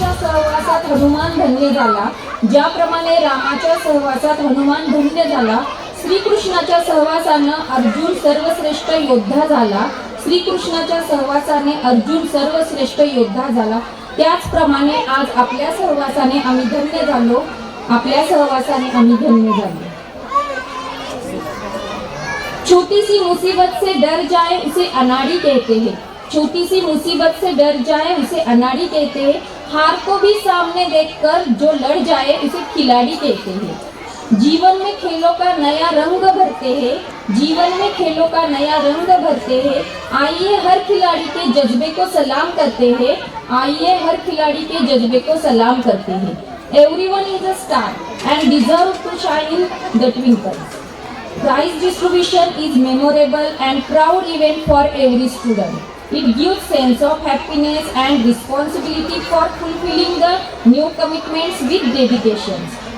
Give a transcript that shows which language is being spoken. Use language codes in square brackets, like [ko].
[mr] ज्याप्रमाणे रामाच्या सहवासात हनुमान धन्य झाला, श्रीकृष्णाच्या सहवासानं अर्जुन सर्वश्रेष्ठ योद्धा झाला. श्रीकृष्णाच्या सहवासाने अर्जुन सर्वश्रेष्ठ योद्धा झाला, त्याचप्रमाणे आज आपल्या सहवासाने आम्ही धन्य झालो. आपल्या सहवासाने आम्ही धन्य झालो. [hi] छोटी सी मुसीबत से डर जाए उसे अनाड़ी कहते हैं. छोटी सी मुसीबत से डर जाए उसे अनाड़ी कहते हैं. हार को भी सामने देखकर जो लड़ जाए उसे खिलाड़ी कहते हैं. जीवन में खेलों का नया रंग भरते हैं. जीवन में खेलों का नया रंग भरते हैं. आइए हर खिलाड़ी के जज्बे को सलाम करते हैं. आइए हर खिलाड़ी के जज्बे को सलाम करते हैं. [en] Everyone is a star and deserve to shine in the twinkle. Prize distribution is memorable and proud event for every student. It gives sense of happiness and responsibility for fulfilling the new commitments with dedications.